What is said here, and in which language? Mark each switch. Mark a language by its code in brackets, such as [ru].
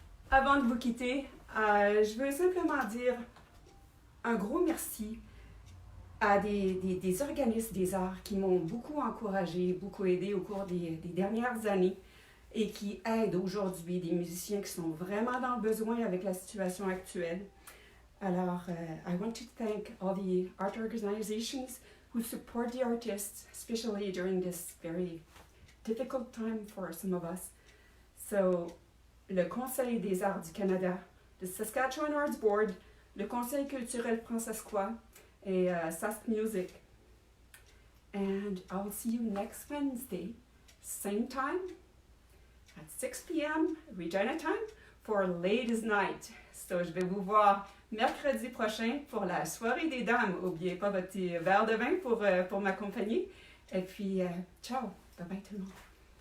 [fr] Avant de vous quitter, je veux simplement dire un gros merci à des organismes des arts qui m'ont beaucoup encouragé, beaucoup aidé au cours des dernières années et qui aident aujourd'hui des musiciens qui sont vraiment dans le besoin avec la situation actuelle. [en] Alors, I want to thank all the art organizations who support the artists, especially during this very difficult time for some of us. [fr] So, le Conseil des arts du Canada, le Saskatchewan Arts Board, le Conseil culturel francescois et Sask Music. [en] And I'll see you next Wednesday, same time, at 6 p.m. Regina time, for Ladies Night. [fr] So, je vais vous voir mercredi prochain pour la soirée des dames. N'oubliez pas votre petit verre de vin pour m'accompagner. Et puis, ciao. Bye bye tout le monde.